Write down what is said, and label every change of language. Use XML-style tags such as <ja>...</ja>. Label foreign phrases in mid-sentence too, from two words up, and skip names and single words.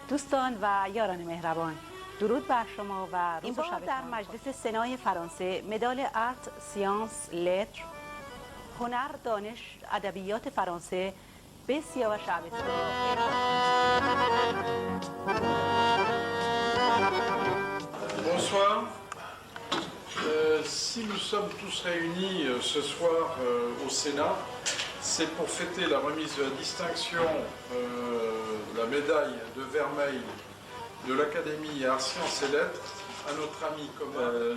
<fa>دوستان و یاران مهربان، درود بر شما و روز و شب در مجلس سنای فرانسه مدال آرت سیانس لتر هنر دانش ادبیات فرانسه به سیاوش شعبستان.</fa> <fr>Bonsoir. Si nous sommes tous réunis ce soir au Sénat, c'est pour fêter la remise de la distinction de la médaille de vermeil de l'Académie Arts, Sciences et Lettres à notre ami commun.</fr>